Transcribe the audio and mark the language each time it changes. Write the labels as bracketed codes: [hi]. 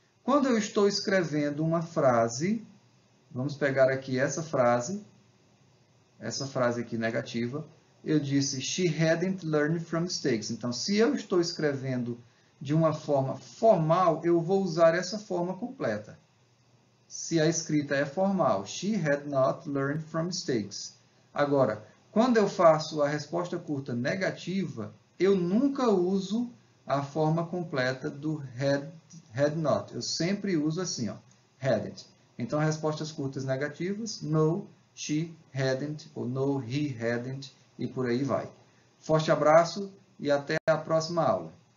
[pt] Quando eu estou escrevendo uma frase, vamos pegar aqui essa frase aqui negativa, eu disse, [en] she hadn't learned from mistakes. [pt] Então, se eu estou escrevendo de uma forma formal, eu vou usar essa forma completa. Se a escrita é formal, [en] she had not learned from mistakes. [pt] Agora, quando eu faço a resposta curta negativa, eu nunca uso a forma completa do had not. Eu sempre uso assim, ó, hadn't. Então, respostas curtas negativas, [en] no, she hadn't, [pt] ou [en] no, he hadn't, [pt] e por aí vai. Forte abraço e até a próxima aula.